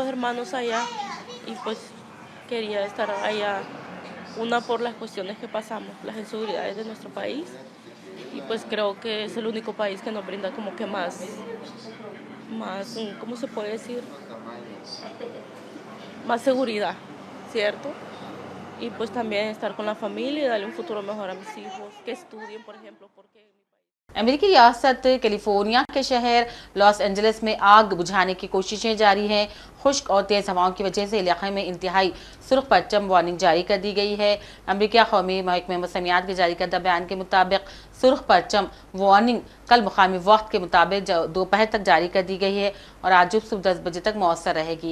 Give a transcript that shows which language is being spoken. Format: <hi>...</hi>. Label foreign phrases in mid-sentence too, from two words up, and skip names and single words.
<es>Tengo 2 hermanos allá y pues quería estar allá, una por las cuestiones que pasamos, las inseguridades de nuestro país, y pues creo que es el único país que nos brinda como que más, ¿cómo se puede decir? Más seguridad, ¿cierto? Y pues también estar con la familia y darle un futuro mejor a mis hijos, que estudien, por ejemplo, porque...</es> <ur>امریکی ریاست کیلیفورنیا کے شہر لاس اینجلس میں آگ بجھانے کی کوششیں جاری ہیں. خشک اور تیز ہواؤں کی وجہ سے علاقے میں انتہائی سرخ پرچم وارننگ جاری کر دی گئی ہے. امریکہ قومی محکمہ موسمیات کے جاری کردہ بیان کے مطابق سرخ پرچم وارننگ کل مقامی وقت کے مطابق دوپہر تک جاری کر دی گئی ہے اور آج صبح 10 بجے تک مؤثر رہے گی.</ur>